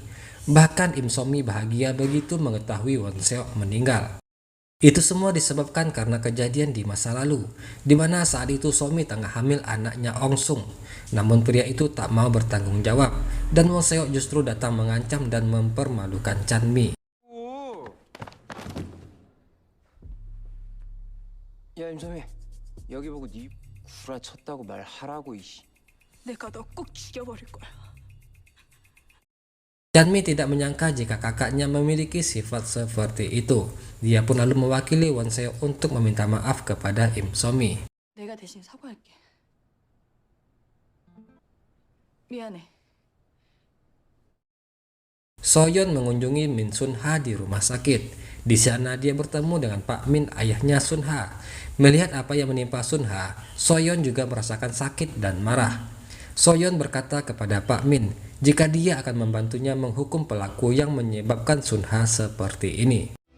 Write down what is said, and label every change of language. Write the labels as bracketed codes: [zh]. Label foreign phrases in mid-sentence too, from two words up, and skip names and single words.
[id] Bahkan Im Somi bahagia begitu mengetahui Wonseok meninggal. Itu semua disebabkan karena kejadian di masa lalu, di mana saat itu Somi tengah hamil anaknya Ongsung. Namun pria itu tak mau bertanggung jawab, dan Wonseok justru datang mengancam dan mempermalukan Chanmi. [ko] 야 임소미 여기 보고 네 구라쳤다고 말하라고 이씨. 내가 너 꼭 죽여버릴 거야. [id] Chanmi tidak menyangka jika kakaknya memiliki sifat seperti itu. Dia pun lalu mewakili Wonseok untuk meminta maaf kepada Im Somi. [ko] 내가 대신 사과할게. 미안해. [id] Soyeon mengunjungi Min Sunha di rumah sakit. Di sana dia bertemu dengan Pak Min, ayahnya Sunha. Melihat apa yang menimpa Sunha, Soyeon juga merasakan sakit dan marah. Soyeon berkata kepada Pak Min jika dia akan membantunya menghukum pelaku yang menyebabkan Sunha seperti ini.